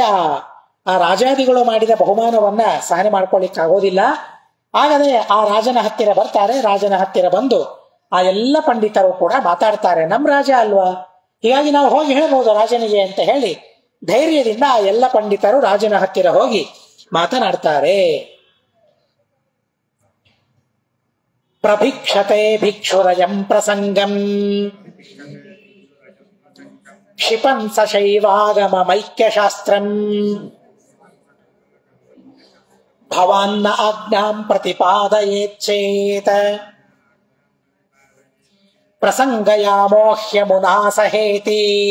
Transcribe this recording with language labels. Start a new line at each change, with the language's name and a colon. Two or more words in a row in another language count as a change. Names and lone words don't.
Kannada: ಆ ರಾಜಾದಿಗಳು ಮಾಡಿದ ಬಹುಮಾನವನ್ನ ಸಹನೆ ಮಾಡ್ಕೊಳ್ಳಿಕ್ಕೆ ಆಗೋದಿಲ್ಲ. ಆಗದೆ ಆ ರಾಜನ ಹತ್ತಿರ ಬರ್ತಾರೆ. ರಾಜನ ಹತ್ತಿರ ಬಂದು ಆ ಎಲ್ಲ ಪಂಡಿತರು ಕೂಡ ಮಾತಾಡ್ತಾರೆ, ನಮ್ ರಾಜ ಅಲ್ವಾ, ಹೀಗಾಗಿ ನಾವು ಹೋಗಿ ಹೇಳ್ಬೋದು ರಾಜನಿಗೆ ಅಂತ ಹೇಳಿ ಧೈರ್ಯದಿಂದ ಆ ಎಲ್ಲ ಪಂಡಿತರು ರಾಜನ ಹತ್ತಿರ ಹೋಗಿ ಮಾತನಾಡ್ತಾರೆ.
Sanskrit: ಪ್ರಭಿಕ್ಷತೆ ಭಿಕ್ಷುರಯಂ ಪ್ರಸಂಗಂ ಕ್ಷಿಪನ್ ಸಶೈವಾಗಮೈಕ್ಯಶಾಸ್ತ್ರಂ ಭವಾನ್ನ ಆಜ್ಞಾಂ ಪ್ರತಿಪಾದಯೇಚ್ಛೇತ್ ಪ್ರಸಂಗಯಾಮೋಹ್ಯಮುನಾ ಸಹೇತಿ